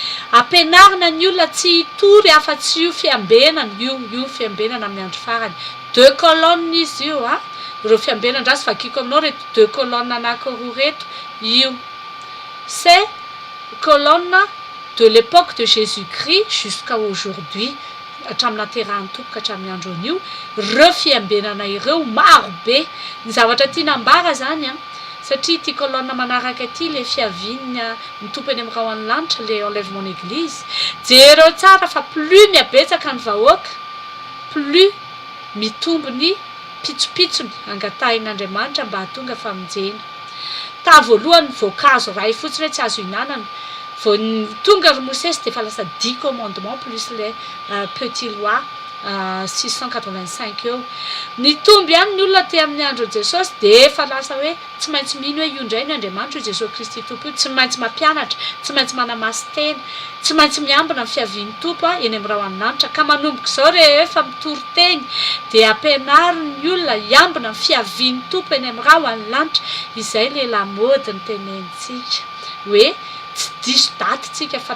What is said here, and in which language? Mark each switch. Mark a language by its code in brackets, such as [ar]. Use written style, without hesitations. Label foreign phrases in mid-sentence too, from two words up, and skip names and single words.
[mg] Ampianarina ny olona tsy hitory afa-tsy io fiambenana io fiambenana amin'ny andro farany [fr] deux colonnes [mg] izy io a reo fiambenandrazy vakiko aminao reto [fr] deux colonnes [mg] anankiroa reto io [fr] c'est colonne de l'époque de Jésus-Christ jusqu'à aujourd'hui [mg] hatramin'ny naterahany tompoka hatramin'ny andron'io reo fiambenana ireo maro be ny zavatra tia nambara zany a satria ty colonne manaraka aty le fiavinana mitompo eny amin'ny raha any lanitra le [fr] enlèvement d'église [mg] jereo tsara fa plus miabetsaka ny vahoaka plus mitombo ny pitsopitsony angatahin'Andriamanitra mba hahatonga famonjena ta voalohany voankazo ray fotsiny hoe tsy azo hinanana vao tonga ry Mosesy de fa lasa [fr] 10 commandements plus les petits lois [mg] 685 eo nitomby ihany ny olona te amin'ny andro Jesosy de efa lasa hoe tsy maintsy mino hoe io indray ny Andriamanitra Jesosy Kristy tompo io tsy maintsy mampianatra tsy maintsy manamaso tena tsy maintsy miambina ny fiaviany tompo eny amin'ny raha any lanitra ka manomboka izao rehefa mitory teny de ampianariny ny olona hiambina ny fiaviany tompo eny amin'ny raha any lanitra izay le lamody ny tenenitsika hoe tsy diso datytsika fa